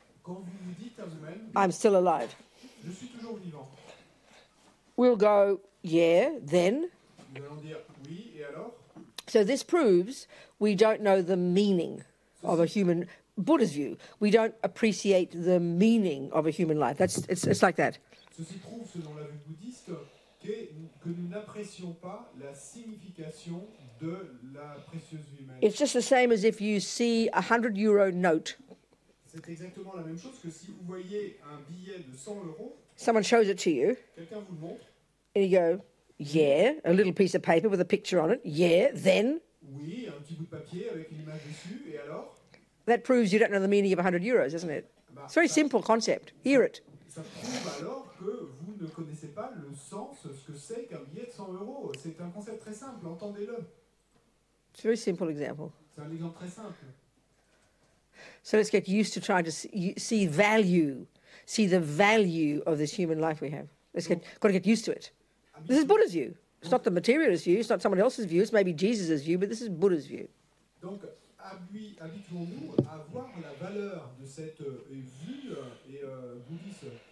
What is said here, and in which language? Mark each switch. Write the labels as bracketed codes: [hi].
[fr] quand vous vous dites à vous-même, [en] I'm still alive. [fr] je suis toujours vivant. [en] We'll go, yeah, then. [fr] Nous allons dire oui, et alors? [en] So this proves we don't know the meaning of a human, Buddha's view. We don't appreciate the meaning of a human life. It's like that. [fr] Ceci prouve, selon la vue bouddhiste, que nous n'apprécions pas la signification de la précieuse vie humaine. [en] It's just the same as if you see a €100 note. [fr] C'est exactement la même chose que si vous voyez un billet de 100 €, [en] Someone shows it to you, [fr] quelqu'un vous le montre, [en] and you go, yeah, a little piece of paper with a picture on it, yeah, then. [fr] oui, un petit bout de papier avec une image dessus, et alors? [en] That proves you don't know the meaning of €100, doesn't it? It's a very simple concept. Hear it. [fr] Ça prouve alors que vous ne connaissez pas le sens, ce que c'est qu'un billet de 100 €. C'est un concept très simple, entendez-le. [en] It's a very simple example. [fr] C'est un exemple très simple. [en] So let's get used to trying to see the value of this human life we have. Got to get used to it. This is Buddha's view. It's not the materialist view. It's not someone else's view. It's maybe Jesus' view, but this is Buddha's view. [fr] Donc, habituons-nous à voir la valeur de cette vue bouddhiste.